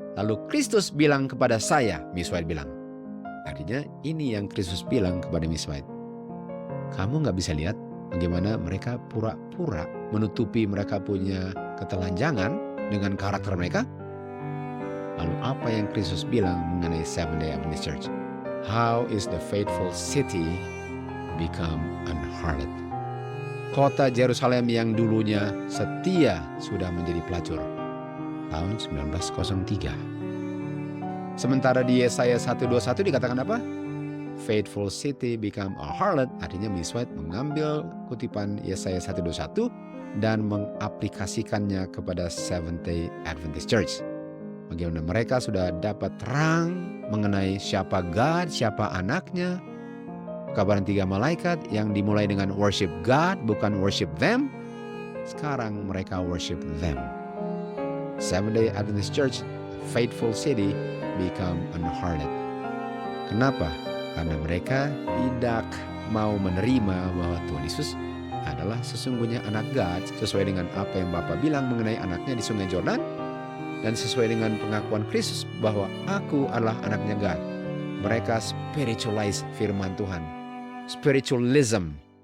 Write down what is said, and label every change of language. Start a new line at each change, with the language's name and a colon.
Indonesian: Lalu Kristus bilang kepada saya, Miss White bilang. Artinya ini yang Kristus bilang kepada Miss White. Kamu nggak bisa lihat bagaimana mereka pura-pura menutupi mereka punya ketelanjangan dengan karakter mereka? Lalu apa yang Kristus bilang mengenai Seventh-day Adventist Church?
English: How is the faithful city become an harlot?
Indonesian: Kota Yerusalem yang dulunya setia sudah menjadi pelacur. Tahun 1903. Sementara di Yesaya 1:21 dikatakan apa?
English: Faithful city become a harlot.
Indonesian: Artinya Miss White mengambil kutipan Yesaya 1:21 dan mengaplikasikannya kepada Seventh-day Adventist Church. Bagaimana mereka sudah dapat terang mengenai siapa God, siapa anaknya. Kabaran 3 malaikat yang dimulai dengan
English: worship God,
Indonesian: bukan
English: worship them.
Indonesian: Sekarang mereka
English: worship them. Seventh-day Adventist Church, faithful city, become an harlot.
Indonesian: Kenapa? Karena mereka tidak mau menerima bahwa Tuhan Yesus adalah sesungguhnya anak God, sesuai dengan apa yang Bapa bilang mengenai anaknya di Sungai Jordan, dan sesuai dengan pengakuan Kristus bahwa aku adalah anaknya God. Mereka spiritualize firman Tuhan. Spiritualism.